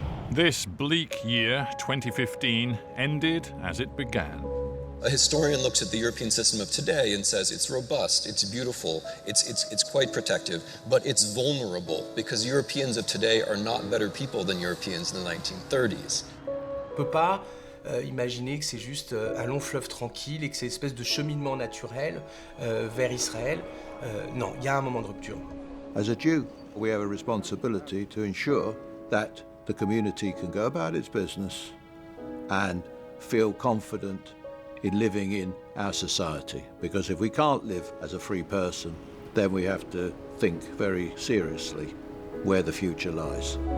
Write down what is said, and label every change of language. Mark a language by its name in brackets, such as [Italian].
[English] This bleak year, 2015, ended as it began. A historian looks at the European system of today and says it's robust, it's beautiful, it's quite protective, but it's vulnerable because Europeans of today are not better people than Europeans in the 1930s. [French] On ne peut pas imaginer que c'est juste un long fleuve tranquille et que c'est une espèce de cheminement naturel vers Israël. Non, il y a un moment de rupture. [English] As a Jew, We have a responsibility to ensure that the community can go about its business and feel confident in living in our society. Because if we can't live as a free person, then we have to think very seriously where the future lies.